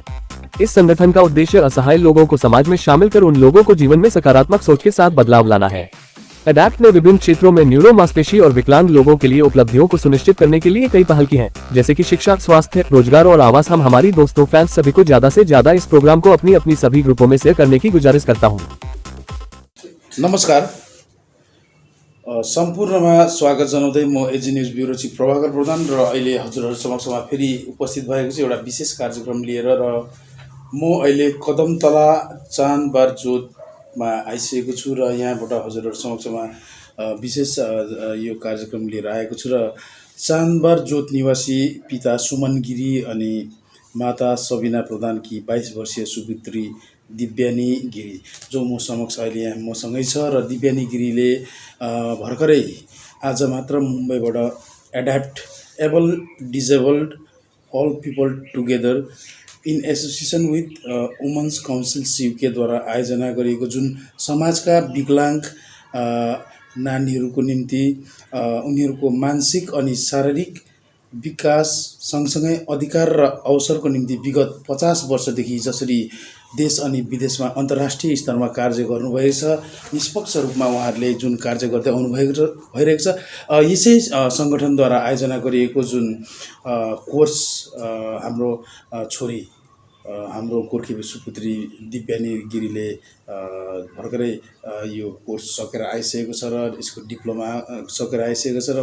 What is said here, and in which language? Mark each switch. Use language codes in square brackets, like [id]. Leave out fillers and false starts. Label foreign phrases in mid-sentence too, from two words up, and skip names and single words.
[hi] इस संगठन का उद्देश्य असहाय लोगों को समाज में शामिल कर उन लोगों को जीवन में सकारात्मक सोच के साथ बदलाव लाना है। एडेप्ट ने विभिन्न क्षेत्रों में न्यूरो मांसपेशी और विकलांग लोगों के लिए उपलब्धियों को सुनिश्चित करने के लिए कई पहल की हैं, जैसे कि शिक्षा, स्वास्थ्य, रोजगार और आवास। हम हमारी दोस्तों, फैंस सभी को ज्यादा से ज्यादा इस प्रोग्राम को अपनी सभी ग्रुपों में शेयर करने की गुजारिश करता हूँ। [ne] नमस्कार, सम्पूर्णमा स्वागत जनाउँदै म एजी न्युज ब्युरो चिफ प्रभाकर प्रधान र अहिले हजुरहरू समक्षमा फेरि उपस्थित भएको छु एउटा विशेष कार्यक्रम लिएर। र म अहिले कदमतला चांद बार जोतमा आइसकेको छु र यहाँबाट हजुरहरू समक्षमा विशेष यो कार्यक्रम लिएर आएको छु। र चांद बार जोत निवासी पिता सुमन गिरी अनि माता सबीना प्रधान की 22 वर्षीय सुपुत्री दिव्यानी गिरी, जो म समक्ष अहिले यहाँ मसँगै छ। र दिव्यानी गिरीले भर्खरै आज मात्र मुम्बईबाट एडेप्ट एबल डिसेबल्ड ऑल पीपल टुगेदर इन एसोसिएसन विथ वुमेन्स काउन्सिल यूकेद्वारा आयोजना गरिएको जुन समाजका विकलांग नानीहरूको निम्ति उनीहरूको मानसिक अनि शारीरिक विकास सँगसँगै अधिकार र अवसरको निम्ति विगत 50 वर्षदेखि जसरी देश अनि विदेशमा अन्तर्राष्ट्रिय स्तरमा कार्य गर्नुभएको छ, निष्पक्ष रूपमा उहाँहरूले जुन कार्य गर्दै भइरहेको छ, यसै सङ्गठनद्वारा आयोजना गरिएको जुन कोर्स हाम्रो छोरी, हाम्रो गोर्खे सुपुत्री दिव्यानी गिरीले भर्खरै यो कोर्स सकेर आइसकेको छ र यसको डिप्लोमा सकेर आइसकेको छ।